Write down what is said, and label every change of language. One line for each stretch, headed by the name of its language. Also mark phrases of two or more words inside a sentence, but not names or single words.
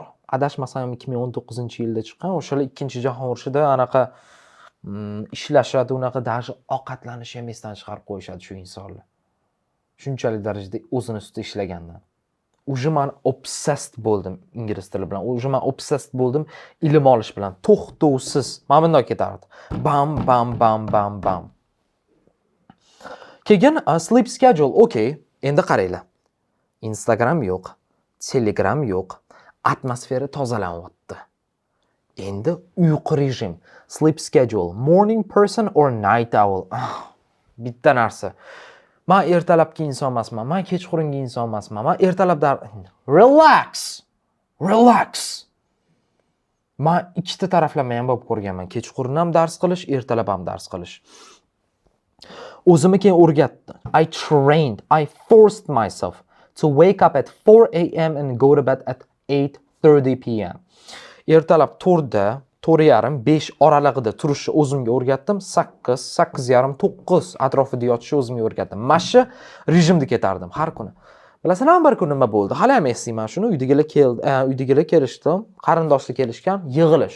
Uzbek: Adashmasam 2019-yilda chiqqan. O'shalar Ikkinchi jahon urushida anaqa ishlashadi, unaqa даже ovqatlanishni ham esdan chiqarib qo'yishadi shu insonlar. Shunchalik darajada o'zini ustida ishlagandan. Уже men obsessed bo'ldim ingliz tili bilan. Уже men obsessed bo'ldim ilm olish bilan. To'xtovsiz. Men bunday ketardi. Bam bam bam bam bam.
English: Keyin sleep schedule.
Uzbek: Okay, endi qaranglar. Instagram yo'q, Telegram yo'q, atmosfera tozalanyapti. Endi uyqu rejim,
English: sleep schedule, morning person or night owl.
Uzbek: Bitta narsa. Men ertalabki inson emasman, men kechqurungi inson emasman. Men ertalab relax. Relax. Men ikkita taraflama ham bo'lib ko'rganman. Kechqurun ham dars qilish, ertalab ham dars qilish. O'zimga keyin o'rgatdi.
English: I forced myself to wake up at 4 a.m. and go to bed at 8:30 p.m.
Uzbek: Ertalab 4da, 4:30, 5 oralig'ida turishni o'zimga o'rgatdim. 8, 8:30, 9 atrofida yotishni o'zimga o'rgatdim. Mana shu rejimda ketardim har kuni. Bilasizmi, bir kun nima bo'ldi? Hali ham eslayman shuni. Uydagilar kelishdi, qarindoshlar kelishgan, yig'ilish.